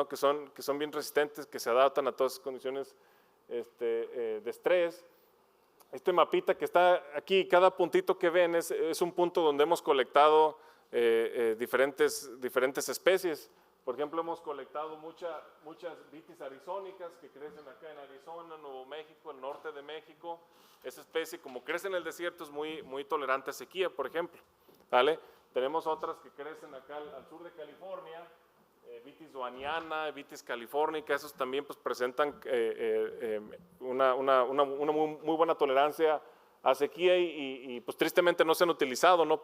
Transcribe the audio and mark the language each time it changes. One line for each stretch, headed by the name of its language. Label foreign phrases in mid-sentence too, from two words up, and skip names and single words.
Spanish: que son bien resistentes, que se adaptan a todas esas condiciones de estrés. Este mapita que está aquí, cada puntito que ven es un punto donde hemos colectado diferentes especies. Por ejemplo, hemos colectado muchas vitis arizónicas que crecen acá en Arizona, Nuevo México, el norte de México. Esa especie, como crece en el desierto, es muy tolerante a sequía, por ejemplo, ¿vale? Tenemos otras que crecen acá al sur de California, Vitis doaniana, Vitis californica, esos también pues, presentan una muy buena tolerancia a sequía y pues tristemente no se han utilizado, ¿no?